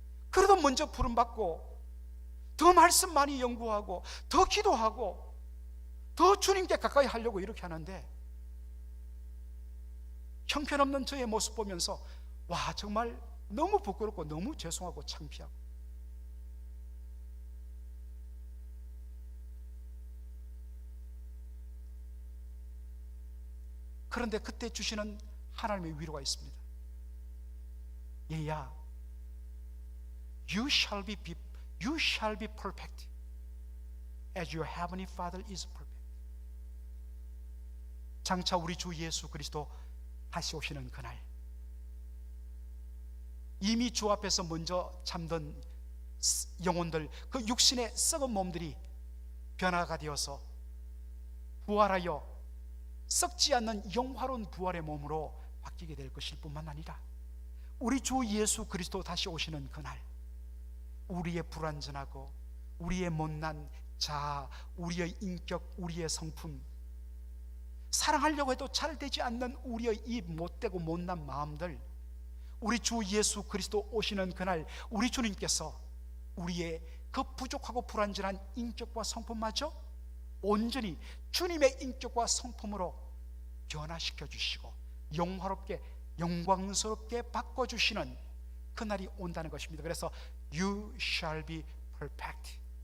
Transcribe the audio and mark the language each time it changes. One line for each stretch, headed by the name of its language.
Korean: 그래도 먼저 부름받고 더 말씀 많이 연구하고 더 기도하고 더 주님께 가까이 하려고 이렇게 하는데 형편없는 저의 모습 보면서 와, 정말 너무 부끄럽고 너무 죄송하고 창피하고. 그런데 그때 주시는 하나님의 위로가 있습니다. 얘야,
English: you shall be perfect as your heavenly Father is perfect.
Korean: 장차 우리 주 예수 그리스도 다시 오시는 그날, 이미 주 앞에서 먼저 잠든 영혼들, 그 육신의 썩은 몸들이 변화가 되어서 부활하여 썩지 않는 영화로운 부활의 몸으로 바뀌게 될 것일 뿐만 아니라 우리 주 예수 그리스도 다시 오시는 그날, 우리의 불완전하고 우리의 못난 자아, 우리의 인격, 우리의 성품, 사랑하려고 해도 잘 되지 않는 우리의 이 못되고 못난 마음들, 우리 주 예수 그리스도 오시는 그날 우리 주님께서 우리의 그 부족하고 불완전한 인격과 성품마저 온전히 주님의 인격과 성품으로 변화시켜 주시고 영화롭게 영광스럽게 바꿔주시는 그날이 온다는 것입니다. 그래서
English: You shall be perfect.